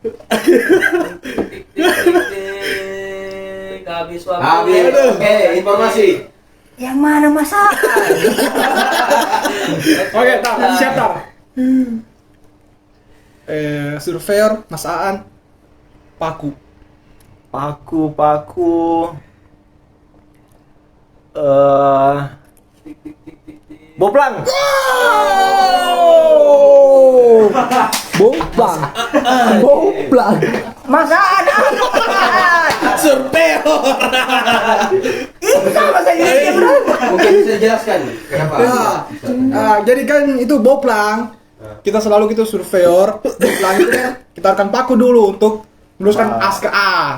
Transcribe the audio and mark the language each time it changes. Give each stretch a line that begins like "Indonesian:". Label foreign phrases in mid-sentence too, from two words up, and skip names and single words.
Indonesian: Tik. Habis waktu. Habis. Oke, informasi. Yang mana Mas Aan? Oke, siap tar. Surveyor, Mas Aan, paku. Paku. Tik, tik, tik, tik, tik. Boplang. Boplang. Mas Aan. Surveyor. Itu sama saja dia berapa? Mungkin bisa dijelaskan kenapa? Jadi kan itu boplang. Kita selalu gitu surveyor. Boplang itu kan kita akan paku dulu untuk meneruskan as ke as.